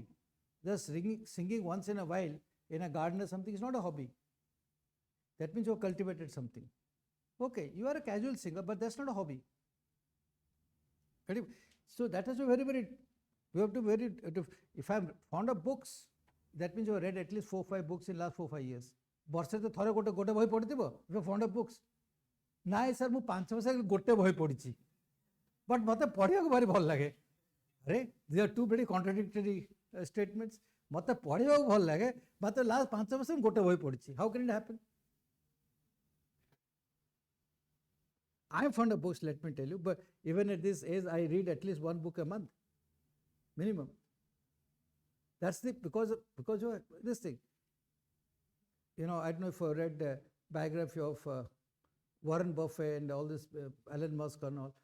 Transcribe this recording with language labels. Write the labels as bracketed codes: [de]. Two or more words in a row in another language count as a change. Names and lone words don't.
[en] Just singing once in a while in a garden or something is not a hobby. That means you have cultivated something. Okay, you are a casual singer, but that's not a hobby. So that is very, very, we have to if I'm fond of books, that means you have read at least 4-5 books in last 4-5 years. [or] ବର୍ଷରେ ତ ଥରେ ଗୋଟେ ବହି ପଢ଼ିଥିବ, [en] if fond of books. [or] ନାଇଁ ସାର୍ ମୁଁ 5 ବର୍ଷ ଗୋଟେ ବହି ପଢ଼ିଛି, ବଟ୍ ମୋତେ ପଢ଼ିବାକୁ ଭାରି ଭଲ ଲାଗେ. [en] ଆରେ these are two very contradictory statements. [or] ମୋତେ ପଢ଼ିବାକୁ ଭଲ ଲାଗେ, ମାତ୍ର ଲାଷ୍ଟ 5 ବର୍ଷ ଗୋଟେ ବହି ପଢ଼ିଛି. [en] How can it happen? I am fond of books, let me tell you, but even at this age, I read at least one book a month, minimum. That's because of this thing. I don't know if you read the biography of Warren Buffett and all this, Elon Musk and all.